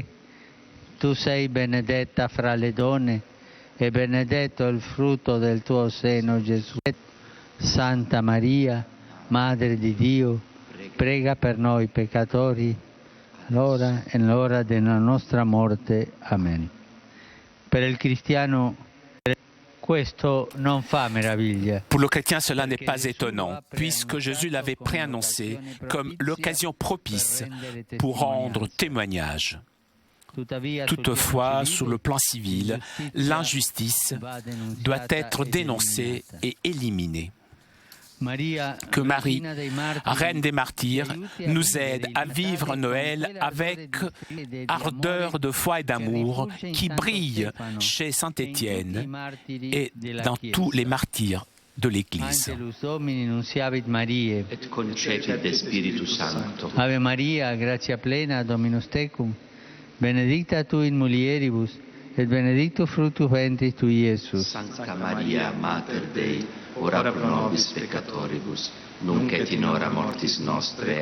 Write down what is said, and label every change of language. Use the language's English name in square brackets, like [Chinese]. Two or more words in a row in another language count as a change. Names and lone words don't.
[Italian] Tu sei benedetta fra le donne e benedetto il frutto del tuo seno, Gesù. Santa Maria, Madre di Dio, prega per noi peccatori, ora e nell'ora della nostra morte. Amen. Per il cristiano [French] pour le chrétien, cela n'est pas étonnant, puisque Jésus l'avait préannoncé comme l'occasion propice pour rendre témoignage. Toutefois, sur le plan civil, l'injustice doit être dénoncée et éliminée. Que Marie, Reine des martyrs, nous aide à vivre Noël avec ardeur de foi et d'amour qui brille chez Saint Étienne et dans tous les martyrs de l'Église. [Latin] Et concepit de Spiritus Sancto. Ave Maria, gratia plena, Dominus tecum, benedicta tu in mulieribus, et benedictus fructus ventris tui, Iesus. Santa Maria, Mater Dei, ora pro nobis peccatoribus, nunc et in hora mortis nostre.